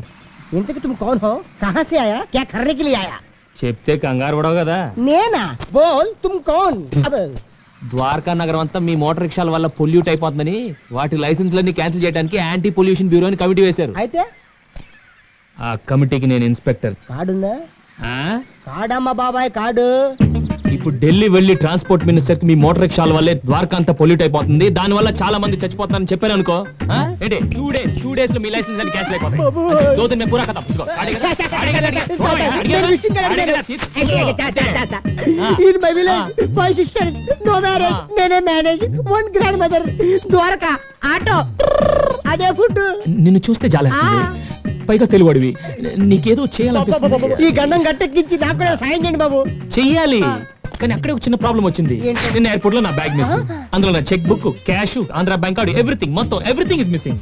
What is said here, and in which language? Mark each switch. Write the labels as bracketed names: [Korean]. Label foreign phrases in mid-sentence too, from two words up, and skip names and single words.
[Hindi] ఇంతకి तुम कौन हो कहां से आया क्या करने के लिए आया [Telugu] చెప్తే కంగారు పడవు కదా. [Hindi] నేనా బోల్ तुम कौन अब [Telugu] ద్వారకా నగరం అంతా మీ మోటార్ రిక్షాల వల్ల పొల్యూట్ అయిపోతుందని వాటి లైసెన్స్లన్నీ క్యాన్సిల్ చేయడానికి [English] anti pollution bureau [Telugu] అని కమిటీ వేశారు. అయితే ఆ కమిటీకి నేను ఇన్స్పెక్టర్. కాడుందా ఆ? కాడమ్మ బాబాయ్ కాడు ఇప్పుడు ఢిల్లీ వెళ్ళి [English] transport minister [Telugu] కి మీ మోటార్ రిక్షాల వల్లే ద్వారకా అంతా పొల్యూట్ అయిపోతుంది, దాని వల్ల చాలా మంది చచ్చిపోతున్నారని చెప్పాను అనుకో. ఏంటి 2 days లో మీ లైసెన్స్ అన్ని క్యాన్సిల్ అయిపోతాయి. అంటే [Hindi] 2 दिन में पूरा खत्म. [Telugu] ఇదిగో, అడిగేదా? అడిగేదా? అడిగేదా? [English] In my village, 5 sisters, no marriage, [Telugu] నేనే మేనేజ్, 1 grandmother, ద్వారకా, ఆటో, అదే ఫుడ్. నిన్ను చూస్తే జాలేస్తుంది, పైగా తెలుగుడివి, నీకేదో చేయాలనిపిస్తుంది. ఈ గండం గట్టెక్కించి నాకు కూడా సాయం చేయండి బాబు. చెయ్యాలి, కానీ అక్కడే ఒక చిన్న ప్రాబ్లం వచ్చింది. ఏంటి? నిన్న ఎయిర్పోర్ట్ లో నా బ్యాగ్ మిస్, అందులో నా [English] check book, [Telugu] క్యాష్, ఆంధ్ర బ్యాంక్ కార్డు, [English] everything is missing.